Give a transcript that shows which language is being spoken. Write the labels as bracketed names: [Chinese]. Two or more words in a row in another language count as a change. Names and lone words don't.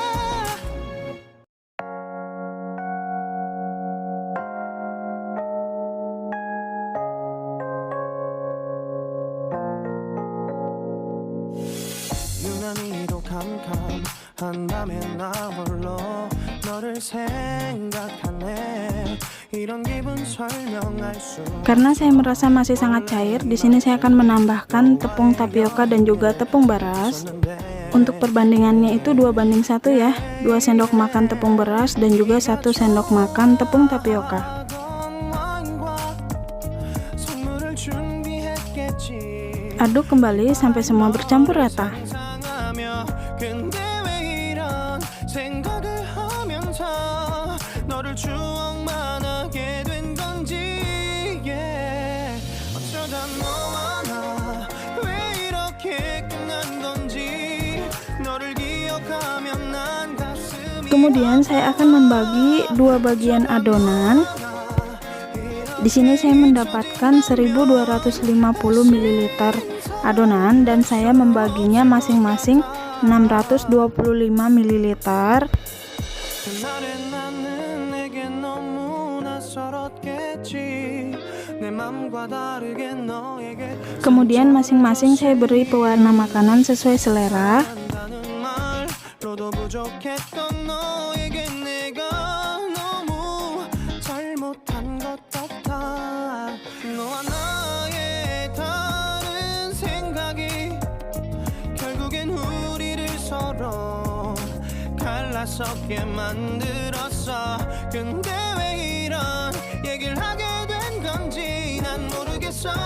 [Korean] 유난히도 캄캄한 밤에 나 홀로 너를 생각하네. 이런 기분 설명할 수. [Indonesian] Karena saya merasa masih sangat cair, di sini saya akan menambahkan tepung tapioka dan juga tepung beras. Untuk perbandingannya itu 2:1 ya, 2 sendok makan tepung beras dan juga 1 sendok makan tepung tapioka. Aduk kembali sampai semua bercampur rata. [Korean] 너를 추억만 하게 된 건지 어쩌다 너와 나 왜 이렇게 끝난 건지 너를 [Indonesian] Kemudian saya akan membagi dua bagian adonan. Di sini saya mendapatkan 1250 ml adonan dan saya membaginya masing-masing 625 ml. [Korean] 그날의 나는 내게 너무 낯설었겠지 내 맘과 다르게 너에게 [Indonesian] Kemudian masing-masing saya beri pewarna makanan sesuai selera. [Korean] 한다는 말로도 부족했던 너에게 내가 너무 잘못한 것 같아 너와 나의 다른 생각이 결국엔 우리를 서로 갈라서게 만들었어 근데 왜 이런 얘기를 하게 된 건지 난 모르겠어